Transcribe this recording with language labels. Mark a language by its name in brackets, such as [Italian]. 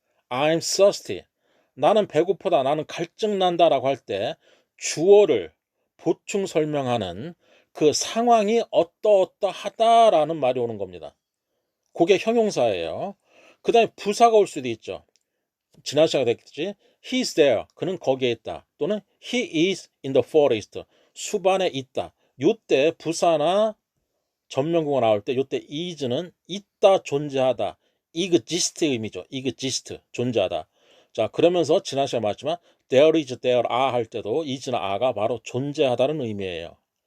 [English] I am thirsty. [Korean] 나는 배고프다. 나는 갈증난다 라고 할 때 주어를 보충 설명하는 그 상황이 어떠하다라는 말이 오는 겁니다. 그게 형용사예요. 그 다음에 부사가 올 수도 있죠. 지난 시간에 됐겠지. [English] He is there. [Korean] 그는 거기에 있다. [English] 또는 He is in the forest. [Korean] 수반에 있다. 요때 부사나 전명구가 나올 때 요때 is는 있다, 존재하다. exist 의미죠. exist, 존재하다. 자, 그러면서 지난 시간에 말했지만 there is, there are 할 때도 is나 are가 바로 존재하다는 의미예요.